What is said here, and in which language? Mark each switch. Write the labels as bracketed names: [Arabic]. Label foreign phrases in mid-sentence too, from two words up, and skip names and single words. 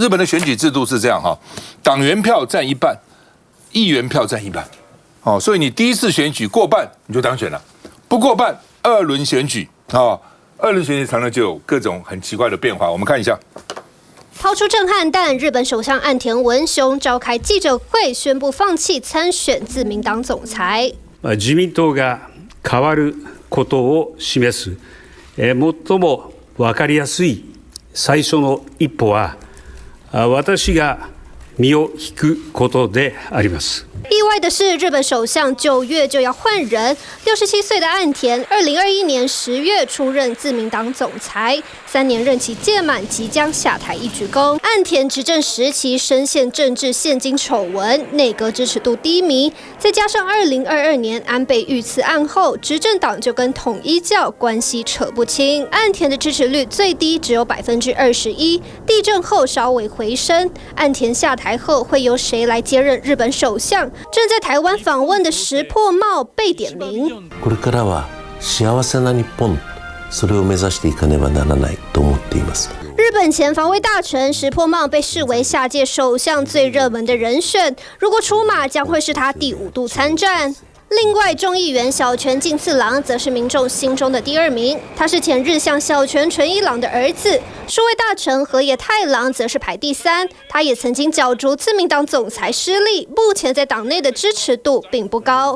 [Chinese] 日本的选举制度是这样哈，党员票占一半，议员票占一半，哦，所以你第一次选举过半你就当选了，不过半二轮选举啊，二轮选举常常就有各种很奇怪的变化，我们看一下。抛出震撼弹，日本首相岸田文雄召开记者会，宣布放弃参选自民党总裁。 [Japanese] 自民党が変わることを示す最も分かりやすい最初の一歩は私が身を引くことであります。 [Chinese] 意外的是，日本首相9月就要换人。67岁的岸田，2021年10月出任自民党总裁，3年任期届满，即将下台一鞠躬。岸田执政时期深陷政治现金丑闻，内阁支持度低迷，再加上2022年安倍遇刺案后，执政党就跟统一教关系扯不清，岸田的支持率最低只有21%，地震后稍微回升。岸田下台后会由谁来接任日本首相？正在台湾访问的石破茂被点名。 [Japanese] これからは幸せな日本、それを目指していかねばならないと思っています。 [Chinese] 日本前防卫大臣石破茂被视为下届首相最热门的人选，如果出马，将会是他第5度参战。另外，众议员小泉进次郎则是民众心中的第2名，他是前日向小泉纯一郎的儿子。数位大臣河野太郎则是排第3，他也曾经角逐自民党总裁失利，目前在党内的支持度并不高。